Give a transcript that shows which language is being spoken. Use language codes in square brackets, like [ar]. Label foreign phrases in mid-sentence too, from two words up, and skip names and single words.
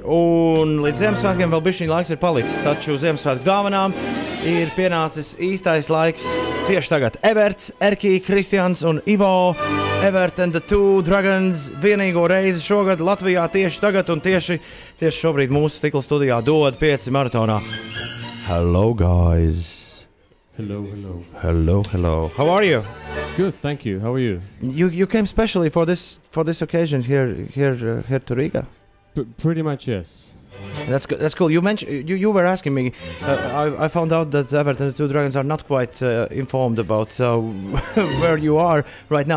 [lv] Un līdz Ziemassvētkiem vēl bišķiņ laiks ir palicis. Taču Ziemassvētku dāvanām ir pienācis īstais laiks. Tieši tagad Ewerts, Erkī, Kristians un Ivo. Ewert and The Two Dragons vienīgo reizi šogad Latvijā tieši tagad un tieši šobrīd mūsu stikla studijā DOD PIECI maratonā. [en] Hello, guys. Hello. How are you? Good, thank you. How are you? You came specially for this occasion here to Riga. Pretty much, yes. That's good. That's cool. You mentioned you were asking me. I found out that Ewert and The Two Dragons are not quite informed about where you are right now.